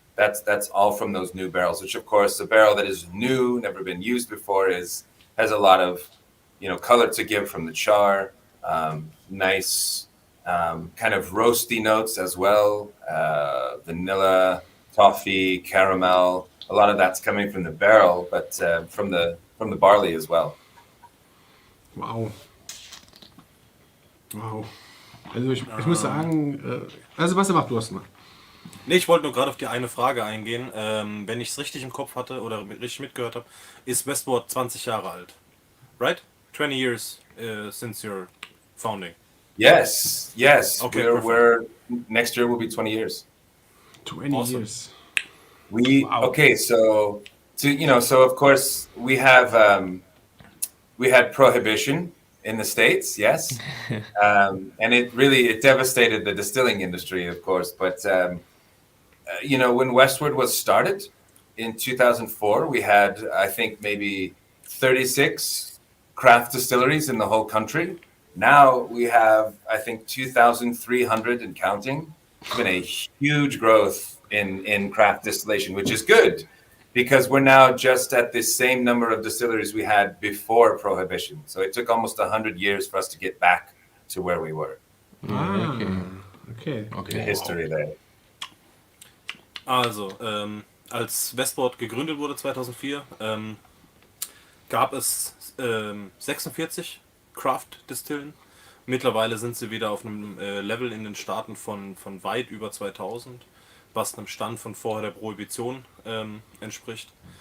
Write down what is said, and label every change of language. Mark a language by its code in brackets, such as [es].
[en] That's all from those new barrels, which of course a barrel that is new, never been used before, has a lot of color to give from the char. Nice kind of roasty notes as well. Vanilla, toffee, caramel. A lot of that's coming from the barrel, but from the barley as well. Wow. [de] Also ich muss sagen, also was macht du hast mal. Nee, ich wollte nur gerade auf die eine Frage eingehen. Wenn ich es richtig im Kopf hatte oder richtig mitgehört habe, ist Westward 20 Jahre alt. [en] Right? 20 years since your founding. Yes. Okay, we're next year will be 20 years. 20 Awesome. years. Okay, so of course we have we had prohibition in the States, yes. And it devastated the distilling industry, of course. But, when Westward was started in 2004, we had, I think, maybe 36 craft distilleries in the whole country. Now we have, I think, 2,300 and counting. It's been a huge growth in craft distillation, which is good because we're now just at the same number of distilleries we had before Prohibition. So it took almost 100 years for us to get back to where we were. Okay. The history there. [de] Also, als WESTWARD gegründet wurde 2004, gab es 46 Craft-Distillen. Mittlerweile sind sie wieder auf einem Level in den Staaten von weit über 2000, was einem Stand von vorher der Prohibition entspricht.